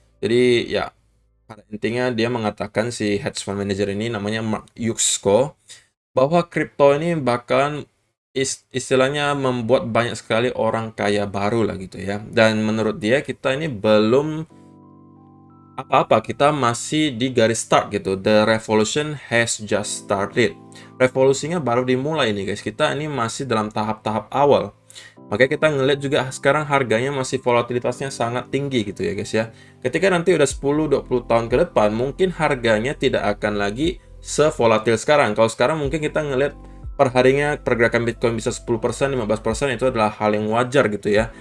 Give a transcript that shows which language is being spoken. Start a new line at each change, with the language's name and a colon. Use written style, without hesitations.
Indonesian: Jadi ya pada intinya dia mengatakan si hedge fund manager ini namanya Mark Yusko bahwa kripto ini bakalan istilahnya membuat banyak sekali orang kaya baru lah gitu ya. Dan menurut dia kita ini belum apa-apa, kita masih di garis start gitu.
English: The revolution has just started.
Indonesian: Revolusinya baru dimulai nih guys. Kita ini masih dalam tahap-tahap awal. Makanya kita ngeliat juga sekarang harganya masih volatilitasnya sangat tinggi gitu ya guys ya. Ketika nanti udah 10-20 tahun ke depan, mungkin harganya tidak akan lagi sevolatil sekarang. Kalau sekarang mungkin kita ngeliat per harinya pergerakan Bitcoin bisa 10%, 15% itu adalah hal yang wajar gitu ya.